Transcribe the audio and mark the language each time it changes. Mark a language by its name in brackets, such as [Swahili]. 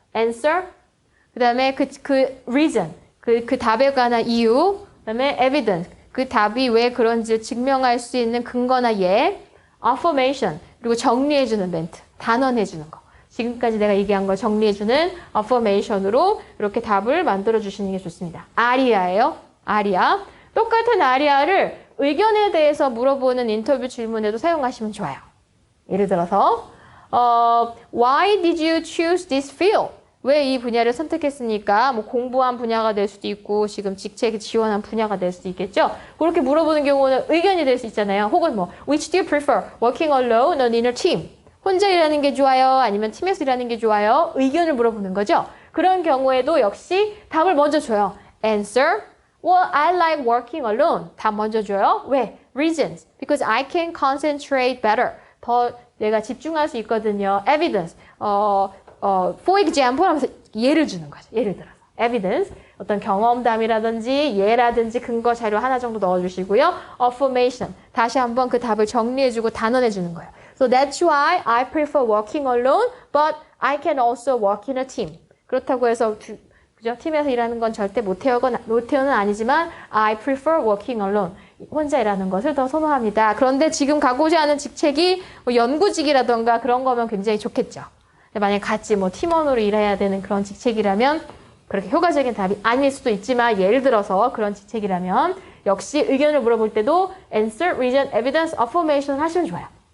[Korean] answer, 그 다음에 그 reason, 그 답에 관한 이유, 그 다음에 evidence, 그 답이 왜 그런지 증명할 수 있는 근거나 예, affirmation, 그리고 정리해주는 멘트, 단언해주는 거. 지금까지 내가 얘기한 걸 정리해주는 affirmation으로 이렇게 답을 만들어주시는 게 좋습니다. 아리아예요. 아리아. 똑같은 아리아를 의견에 대해서 물어보는 인터뷰 질문에도 사용하시면 좋아요. [English] 예를 들어서 Why did you choose this field? [Korean] 왜 이 분야를 선택했습니까? 뭐 공부한 분야가 될 수도 있고 지금 직책에 지원한 분야가 될 수도 있겠죠. 그렇게 물어보는 경우는 의견이 될 수 있잖아요. 혹은 뭐 [English] Which do you prefer? Working alone or in a team? [Korean] 혼자 일하는 게 좋아요? 아니면 팀에서 일하는 게 좋아요? 의견을 물어보는 거죠. 그런 경우에도 역시 답을 먼저 줘요. [English] Answer. Well, I like working alone. [Korean] 답 먼저 줘요. 왜? [English] Reasons. Because I can concentrate better. [Korean] 더 내가 집중할 수 있거든요. [English] Evidence. For example [Korean] 하면서 예를 주는 거죠. 예를 들어서. Evidence. 어떤 경험담이라든지 예라든지 근거 자료 하나 정도 넣어주시고요. [English] Affirmation. [Korean] 다시 한번 그 답을 정리해주고 단언해주는 거예요. [English] So that's why I prefer working alone, but I can also work in a team. [Korean] 그렇다고 해서 그죠? 팀에서 일하는 건 절대 못해요는 아니지만 [English] I prefer working alone. [Korean] 혼자 일하는 것을 더 선호합니다. 그런데 지금 가고자 하는 직책이 뭐 연구직이라던가 그런 거면 굉장히 좋겠죠. 만약에 같이 뭐 팀원으로 일해야 되는 그런 직책이라면 그렇게 효과적인 답이 아닐 수도 있지만 예를 들어서 그런 직책이라면 역시 의견을 물어볼 때도 answer, reason, evidence, affirmation 하시면 좋아요.